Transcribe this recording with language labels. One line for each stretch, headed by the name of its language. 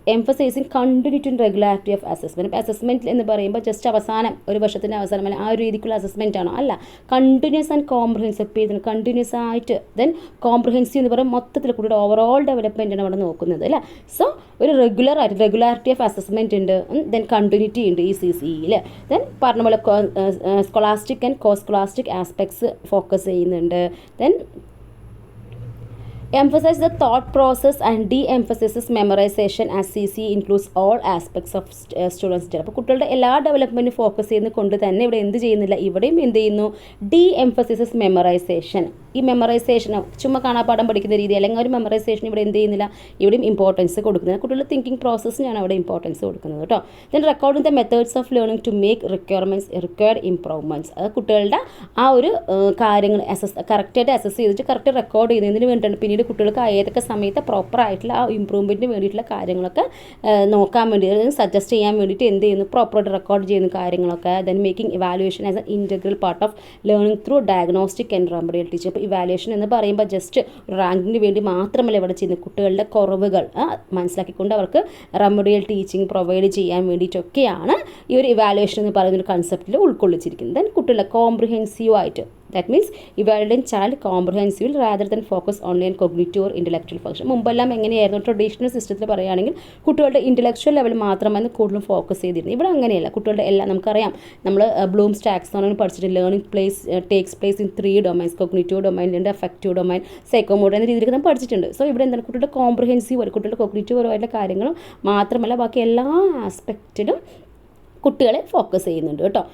English: Emphasizing continuity and regularity of assessment.
Malayalam: Assessment എന്ന് പറയുമ്പോൾ just അവസാനം ഒരു വർഷത്തിൻ്റെ അവസാനം അല്ല ആ ഒരു രീതിക്കുള്ള അസസ്മെൻറ്റ് ആണോ? അല്ല, കണ്ടിന്യൂസ് ആൻഡ് കോംപ്രിഹെൻസീവ് കണ്ടിന്യൂസ് ആയിട്ട്. ദെൻ കോംപ്രിഹെൻസീവ് പറയുമ്പോൾ മൊത്തത്തിൽ കുട്ടിയുടെ ഓവറോൾ ഡെവലപ്മെൻറ്റാണ് അവിടെ നോക്കുന്നത് അല്ലേ. സോ ഒരു റെഗുലാരിറ്റി ഓഫ് അസസ്മെൻറ്റ് ഉണ്ട്, ദെൻ കണ്ടിന്യൂറ്റി ഉണ്ട് ഈ CCEയിൽ. ദെൻ പറഞ്ഞ പോലെ സ്കോളാസ്റ്റിക് ആൻഡ് കോസ്കോളാസ്റ്റിക് ആസ്പെക്ട്സ് ഫോക്കസ് ചെയ്യുന്നുണ്ട്.
English: Then emphasize the thought process and de-emphasizes memorization as CCE includes all aspects of students.
Malayalam: അപ്പോൾ കുട്ടികളുടെ എല്ലാ ഡെവലപ്മെൻറ്റും ഫോക്കസ് ചെയ്യുന്നത് കൊണ്ട് തന്നെ ഇവിടെ എന്ത് ചെയ്യുന്നില്ല, ഇവിടെയും എന്ത് ചെയ്യുന്നു,
English: de-emphasizes memorization.
Malayalam: ഈ മെമ്മറൈസേഷൻ ചുമ്മാ കാണാപ്പാഠം പഠിക്കുന്ന രീതി അല്ലെങ്കിൽ ഒരു മെമ്മറൈസേഷൻ ഇവിടെ എന്ത് ചെയ്യുന്നില്ല, ഇവിടെയും ഇമ്പോർട്ടൻസ് കൊടുക്കുന്നത്. കുട്ടികളുടെ തിങ്കിങ് പ്രോസസ്സിനാണ് അവിടെ ഇമ്പോർട്ടൻസ് കൊടുക്കുന്നത് കേട്ടോ. Then
English: Recording the methods of learning to make required improvements.
Malayalam: അത് കുട്ടികളുടെ ആ ഒരു കാര്യങ്ങൾ കറക്റ്റായിട്ട് അസസ് ചെയ്തിട്ട് കറക്റ്റ് റെക്കോർഡ് ചെയ്യുന്നതിന് വേണ്ടിയിട്ടാണ്. പിന്നീട് കുട്ടികൾക്ക് ഏതൊക്കെ സമയത്ത് പ്രോപ്പറായിട്ടുള്ള ആ ഇമ്പ്രൂവ്മെൻറ്റിന് വേണ്ടിയിട്ടുള്ള കാര്യങ്ങളൊക്കെ നോക്കാൻ വേണ്ടി സജസ്റ്റ് ചെയ്യാൻ വേണ്ടിയിട്ട് എന്ത് ചെയ്യുന്നു, പ്രോപ്പറായിട്ട് റെക്കോർഡ് ചെയ്യുന്ന കാര്യങ്ങളൊക്കെ.
English: Then making evaluation as a integral part of learning through diagnostic and remedial teaching.
Malayalam: അപ്പോൾ ഇവാലുവേഷൻ എന്ന് പറയുമ്പോൾ ജസ്റ്റ് റാങ്കിന് വേണ്ടി മാത്രമല്ല ഇവിടെ ചെയ്യുന്നത്, കുട്ടികളുടെ കുറവുകൾ മനസ്സിലാക്കിക്കൊണ്ട് അവർക്ക് റെമഡിയൽ ടീച്ചിങ് പ്രൊവൈഡ് ചെയ്യാൻ വേണ്ടിയിട്ടൊക്കെയാണ് ഈ ഒരു ഇവാലുവേഷൻ എന്ന് പറയുന്ന ഒരു കൺസെപ്റ്റിൽ ഉൾക്കൊള്ളിച്ചിരിക്കുന്നത്. ദെൻ കുട്ടികളുടെ കോംപ്രിഹെൻസീവ് ആയിട്ട്,
English: that means evaluating child comprehensively rather than focus only on cognitive or intellectual function.
Malayalam: മുമ്പെല്ലാം എങ്ങനെയായിരുന്നു, ട്രഡീഷണൽ സിസ്റ്റത്തിൽ പറയുകയാണെങ്കിൽ കുട്ടികളുടെ ഇൻ്റലക്ച്വൽ ലെവൽ മാത്രമാണ് കൂടുതലും ഫോക്കസ് ചെയ്തിരുന്നത്. ഇവിടെ അങ്ങനെയല്ല, കുട്ടികളുടെ എല്ലാം നമുക്കറിയാം. നമ്മൾ ബ്ലൂംസ് ടാക്സോണമി പഠിച്ചിട്ട്
English: learning takes place in 3 domains,
Malayalam: cognitive domain, affective domain, psychomotor എന്ന രീതിയിൽ നമ്മൾ പഠിച്ചിട്ടുണ്ട്. സോ ഇവിടെ എന്താണ്, കുട്ടികളുടെ കോംപ്രിഹെൻസീവ് കുട്ടികളുടെ കോഗ്നിറ്റീവ് പരമായിട്ടുള്ള കാര്യങ്ങളും മാത്രമല്ല ബാക്കി എല്ലാ ആസ്പെക്റ്റിലും കുട്ടികളെ ഫോക്കസ് ചെയ്യുന്നുണ്ട് കേട്ടോ.